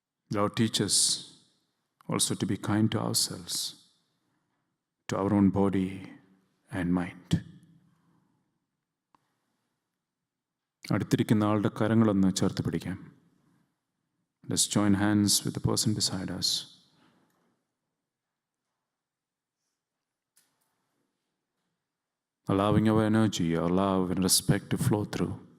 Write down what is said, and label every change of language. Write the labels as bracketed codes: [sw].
[en] Lord, teach us also to be kind to ourselves, to our own body and mind. [ml] അടുത്തിരിക്കുന്ന ആളുടെ കരങ്ങളൊന്ന് ചേർത്ത് പിടിക്കാം. [en] Let's join hands with the person beside us. Allowing our energy, our love and respect to flow through.